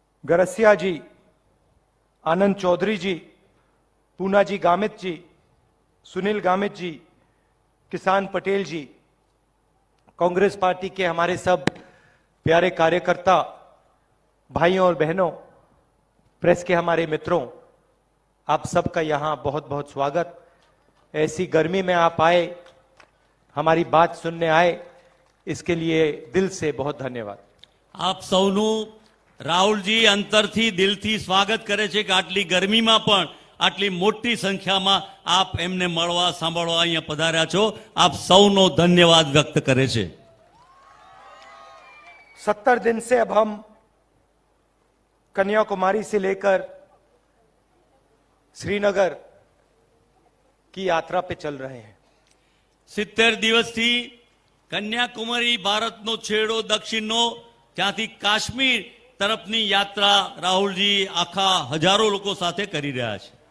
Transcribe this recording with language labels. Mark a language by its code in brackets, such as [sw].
[hi] गरसिया जी, आनंद चौधरी जी, पूना जी गामित जी, सुनील गामित जी, किसान पटेल जी, कांग्रेस पार्टी के हमारे सब प्यारे कार्यकर्ता, भाइयों और बहनों, प्रेस के हमारे मित्रों, आप सबका यहां बहुत बहुत स्वागत। ऐसी गर्मी में आप आए, हमारी बात सुनने आए, इसके लिए दिल से बहुत धन्यवाद। [gu] आप સૌનું રાહુલજી અંતરથી દિલથી સ્વાગત કરે છે કે આટલી ગરમીમાં પણ આટલી મોટી સંખ્યામાં આપ એમને મળવા સાંભળવા અહીંયા પધાર્યા છો। આપ સૌનો ધન્યવાદ વ્યક્ત કરે છે। [hi] 70 दिन से अब हम कन्याकुमारी से लेकर श्रीनगर की यात्रा पे चल रहे हैं। [gu] 70 દિવસથી કન્યાકુમારી ભારતનો છેડો દક્ષિણનો ત્યાંથી કાશ્મીર तरफनी यात्रा राहुल जी आखा हजारों लोगों साथे करी रहा है।